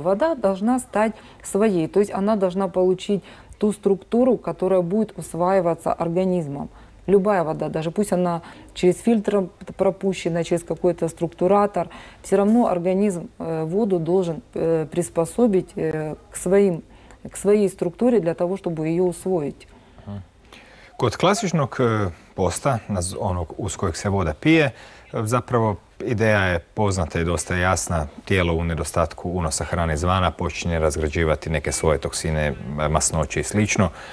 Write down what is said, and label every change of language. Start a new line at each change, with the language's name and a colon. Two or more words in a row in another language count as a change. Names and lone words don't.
Russian: Вода должна стать своей, то есть она должна получить ту структуру, которая будет усваиваться организмом. Любая вода, даже пусть она через фильтр пропущена, через какой-то структуратор, все равно организм воду должен приспособить к своей структуре для того, чтобы ее usvojiti.
Croatian: Kod klasičnog posta, onog uz kojeg se voda pije, zapravo ideja je poznata i dosta jasna. Tijelo u nedostatku unosa hrane izvana počinje razgrađivati neke svoje toksine, masnoće i slično.